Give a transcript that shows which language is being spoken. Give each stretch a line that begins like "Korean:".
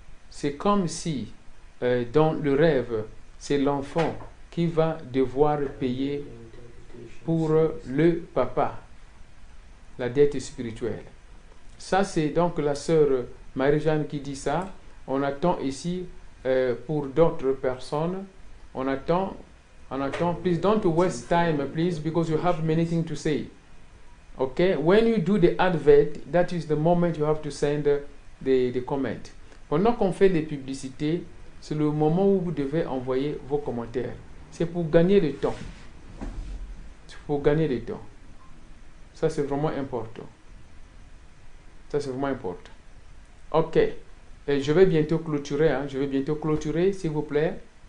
French: C'est comme si, dans le rêve, c'est l'enfant qui va devoir payer pour le papa la dette spirituelle. Ça, c'est donc la sœur Marie-Jeanne qui dit ça. On attend ici, pour d'autres personnes, on attend,
English: please don't waste time, please, because you have many things to say. Okay, when you do the advert, that is the moment you have to send the comment.
French: Pendant qu'on fait les publicités, c'est le moment où vous devez envoyer vos commentaires. C'est pour gagner le temps. C'est pour gagner le temps. Ça, c'est vraiment important. Ça, c'est vraiment important. Ok. Et je vais bientôt clôturer. Hein. Je vais bientôt clôturer, s'il vous plaît.